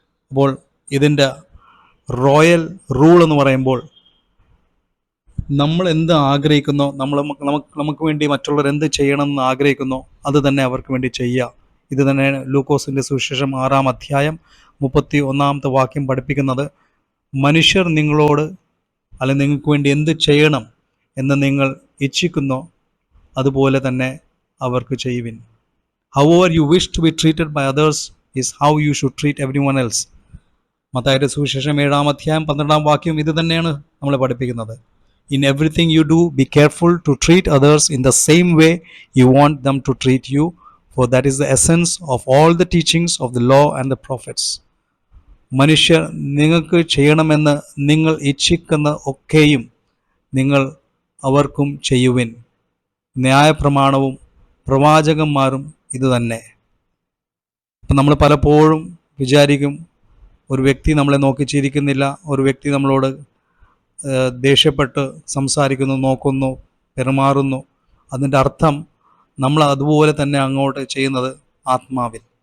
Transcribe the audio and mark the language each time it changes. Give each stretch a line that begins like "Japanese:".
Malayalam: അപ്പോൾ ഇതിൻ്റെ royal rule എന്ന് പറയുമ്പോൾ നമ്മൾ എന്ത് ആഗ്രഹിക്കുന്നോ, നമുക്ക് വേണ്ടി മറ്റുള്ളവർ എന്ത് ചെയ്യണമെന്ന് ആഗ്രഹിക്കുന്നോ അത് തന്നെ അവർക്ക് വേണ്ടി ചെയ്യുക. ഇത് തന്നെയാണ് ലൂക്കോസിൻ്റെ സുവിശേഷം 6-ാം അധ്യായം 31-ാമത്തെ വാക്യം പഠിപ്പിക്കുന്നത്. മനുഷ്യർ നിങ്ങളോട് അല്ലെങ്കിൽ നിങ്ങൾക്ക് വേണ്ടി എന്ത് ചെയ്യണം എന്ന് നിങ്ങൾ ഇച്ഛിക്കുന്നോ അതുപോലെ തന്നെ അവർക്ക് ചെയ്യുവിൻ.
English: However you wish to be treated by others is how you should treat everyone else.
Malayalam: മത്തായിയുടെ സുവിശേഷം 7-ാം അധ്യായം 12-ാം വാക്യം ഇത് തന്നെയാണ് നമ്മളെ പഠിപ്പിക്കുന്നത്.
English: In everything you do, be careful to treat others in the same way you want them to treat you, for that is the essence of all the teachings of the law and the prophets.
Malayalam: മനുഷ്യർ നിങ്ങൾക്ക് ചെയ്യണമെന്ന് നിങ്ങൾ ഇച്ഛിക്കുന്ന ഒക്കെയും നിങ്ങൾ അവർക്കും ചെയ്യുവിൻ. ന്യായപ്രമാണവും പ്രവാചകന്മാരും ഇത് തന്നെ. അപ്പം നമ്മൾ പലപ്പോഴും വിചാരിക്കും, ഒരു വ്യക്തി നമ്മളെ നോക്കി ചിരിക്കുന്നില്ല, ഒരു വ്യക്തി നമ്മളോട് ദേഷ്യപ്പെട്ട് സംസാരിക്കുന്നു, നോക്കുന്നു, പെരുമാറുന്നു, അതിൻ്റെ അർത്ഥം നമ്മൾ അതുപോലെ തന്നെ അങ്ങോട്ട് ചെയ്യുന്നത് ആത്മാവിൽ.